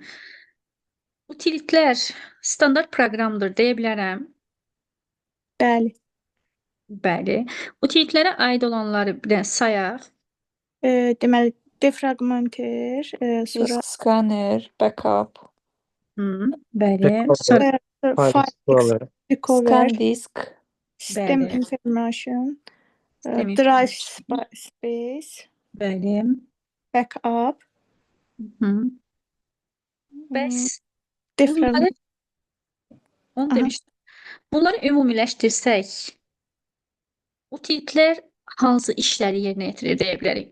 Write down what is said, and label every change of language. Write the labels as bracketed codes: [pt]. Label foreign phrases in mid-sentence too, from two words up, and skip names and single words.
[az] Utilitlər standart proqramdır deyə bilərəm. Bəli. Bəli. Utilitlərə aid olanları bir də sayaq. Deməli, defragmenter, sonra [en] disk scanner, backup, [az] Bəli. Recover. Sonra file File recover, [en] scan disk, [az] system Bəli. information, Sistem drive information. space, Bəli. backup, Bəs defragment. onu Aha. demişdim. Bunları ümumiləşdirsək, utilitlər hansı işləri yerinə yetirir deyə bilərik?